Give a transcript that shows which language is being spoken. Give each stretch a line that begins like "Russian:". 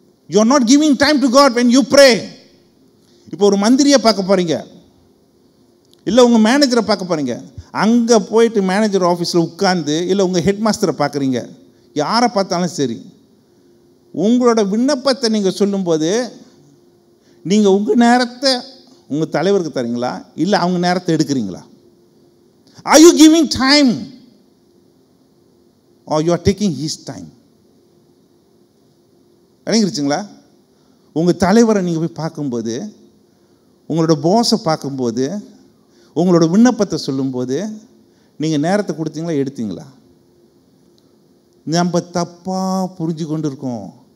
English: You are not giving time to God when you pray.
Tamil: இப்போ ஒரு மந்திரியை பார்க்க போகிறீங்க, இல்லை உங்கள் மேனேஜரை பார்க்க போகிறீங்க, அங்கே போயிட்டு மேனேஜர் ஆஃபீஸில் உட்காந்து, இல்லை உங்கள் ஹெட் மாஸ்டரை பார்க்குறீங்க, யாரை பார்த்தாலும் சரி, உங்களோட விண்ணப்பத்தை நீங்கள் சொல்லும்போது நீங்கள் உங்கள் நேரத்தை உங்கள் தலைவருக்கு தரீங்களா, இல்லை அவங்க நேரத்தை எடுக்கிறீங்களா?
English: Are you giving time or you are taking his time?
Tamil: விளங்கிருச்சுங்களா? உங்கள் தலைவரை நீங்கள் போய் பார்க்கும்போது, உங்களோட பாஸை பார்க்கும்போது, உங்களோட விண்ணப்பத்தை சொல்லும்போது நீங்கள் நேரத்தை கொடுத்தீங்களா, எடுத்தீங்களா? நம்ம தப்பாக புரிஞ்சு கொண்டு இருக்கோம்.